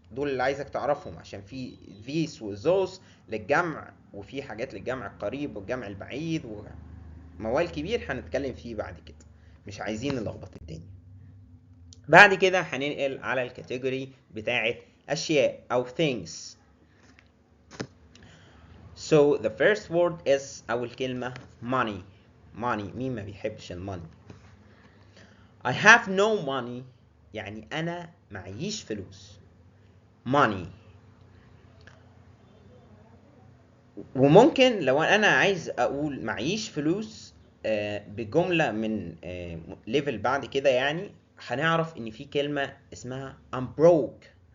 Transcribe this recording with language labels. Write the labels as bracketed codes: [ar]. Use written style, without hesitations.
[ar] دول اللي عايزك تعرفهم، عشان في these و those للجمع، وفي حاجات للجمع القريب والجمع البعيد وموال كبير هنتكلم فيه بعد كده، مش عايزين نلخبط الدنيا. بعد كده هننقل على الكاتيجوري بتاعت أشياء أو things. [en] So the first word is [ar] أول كلمة [en] money. money. [ar] مين ما بيحبش الماني؟ [en] I have no money [ar] يعني أنا معيش فلوس. [en] money. [ar] وممكن لو أنا عايز أقول معيش فلوس بجملة من ليفل بعد كده، يعني هنعرف إن في كلمة اسمها [en] I'm broke.